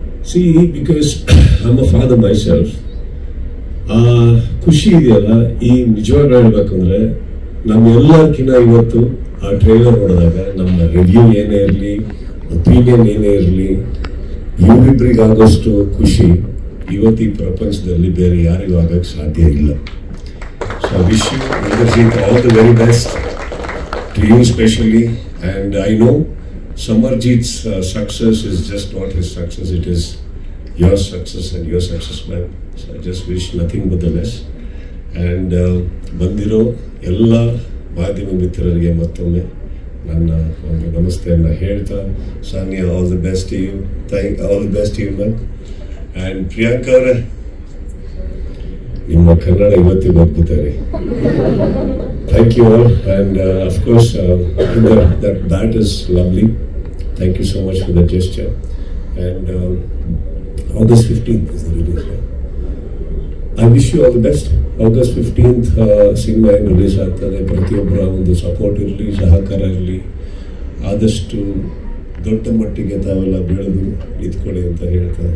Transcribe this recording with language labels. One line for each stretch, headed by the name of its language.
English: See because I am a father myself.
Kannada: ಆ ಖುಷಿ ಇದೆಯಲ್ಲ, ಈ ನಿಜವಾಗಿ ಹೇಳ್ಬೇಕಂದ್ರೆ ನಮ್ಮೆಲ್ಲಕ್ಕಿಂತ ಇವತ್ತು ಆ ಟ್ರೈಲರ್ ನೋಡಿದಾಗ ನಮ್ಮ ರಿವ್ಯೂ ಏನೇ ಇರಲಿ, ಒಪಿನಿಯನ್ ಏನೇ ಇರಲಿ, ಇವರಿಬ್ಬರಿಗಾಗೋಷ್ಟು ಖುಷಿ ಇವತ್ತು ಈ ಪ್ರಪಂಚದಲ್ಲಿ ಬೇರೆ ಯಾರಿಗೂ ಆಗಕ್ಕೆ ಸಾಧ್ಯ ಇಲ್ಲ.
English: So I wish you Indrajit all the very best to you specially. And I know Samarjit's success is just not his success, it is your success and your success, man. So I just wish nothing but the best. And
Kannada: ಬಂದಿರೋ ಎಲ್ಲ ಮಾಧ್ಯಮ ಮಿತ್ರರಿಗೆ ಮತ್ತೊಮ್ಮೆ ನನ್ನ ಒಂದು ನಮಸ್ತೆಯನ್ನು ಹೇಳ್ತಾ,
English: Sania all the best to you. All the best to you ma'am.
Kannada: And Priyanka ಅವರೇ, ನಿಮ್ಮ ಕನ್ನಡ ಇವತ್ತಿಗೆ ಹೋಗ್ಬಿಡ್ತಾರೆ.
English: Thank you all, and of course that is lovely. Thank you so much for that gesture. And August 15th is the release. I wish you all the best.
Kannada: August 15th cinema ಏನು release ಆಗ್ತದೆ. ಪ್ರತಿಯೊಬ್ಬರ ಒಂದು support ಇರಲಿ, ಸಹಕಾರ ಇರಲಿ. ಆದಷ್ಟು ದೊಡ್ಡ ಮಟ್ಟಿಗೆ ತಾವೆಲ್ಲ ಬೆಳೆದು ನಿಂತ್ಕೊಳ್ಳಿ ಅಂತ ಹೇಳ್ತಾ